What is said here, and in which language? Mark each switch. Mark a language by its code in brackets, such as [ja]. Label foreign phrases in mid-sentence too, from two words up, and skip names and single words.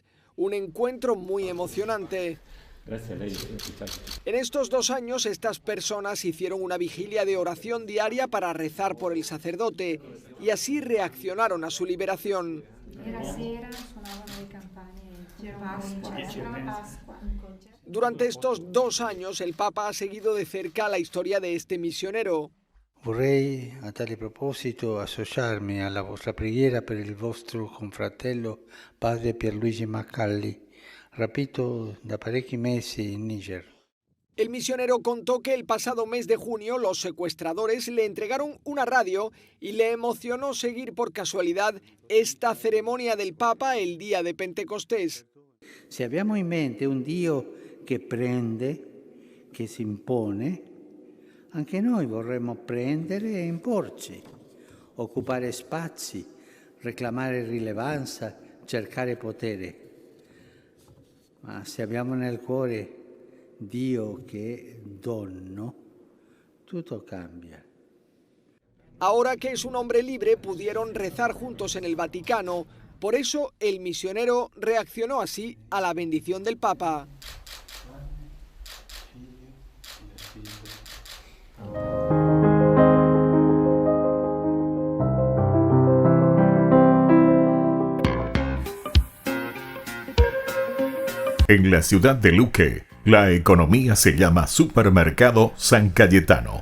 [es] Un encuentro muy emocionante. En estos 2 años, estas personas hicieron una vigilia de oración diaria para rezar por el sacerdote y así reaccionaron a su liberación. Durante estos 2 años, el Papa ha seguido de cerca la historia de este misionero. [it] Vorrei a tale proposito associarmi alla vostra preghiera per il vostro confratello padre Pierluigi Macalli, rapito da parecchi mesi in Níger. [es] El misionero contó que el pasado mes de junio los secuestradores le entregaron una radio y le emocionó seguir por casualidad esta ceremonia del Papa el día de Pentecostés. [it] Se abbiamo in mente un Dio che prende, che si impone, anche noi vorremmo prendere e imporci, occupare spazi, reclamare rilevanza, cercare potere. Ma se abbiamo nel cuore Dio che è dono, tutto cambia. [es] Ahora que es un hombre libre, pudieron rezar juntos en el Vaticano. Por eso el misionero reaccionó así a la bendición del Papa. En la ciudad de Luque, la economía se llama Supermercado San Cayetano.